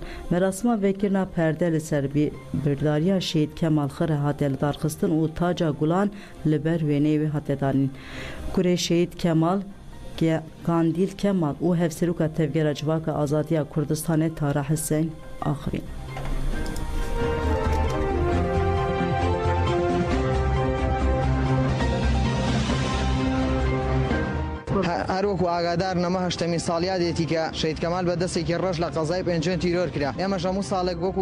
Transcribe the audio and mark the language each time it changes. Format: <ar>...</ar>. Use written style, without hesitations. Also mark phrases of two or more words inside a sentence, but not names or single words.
<ku>Merasima vekirina perde li ser birdariya Şehîd Kemal Xire hate li darxistin û taca gulan li ber wêneyê wê hate danîn. Kurê Şehîd Kemal Kandîl Kemal û hevserûka tevgera civaka azadiya Kurdistanê Tara Hüseyin axirîn.</ku> <ckb>هەروەکو ئاگادار نەمە هەشتەمین ساڵیادێتی کە شەید کەمال بە دەستێکی ڕەش لە قەزای پێنجێن تیرۆر کرا ئێمەش هەموو ساڵێک وەکو</ckb>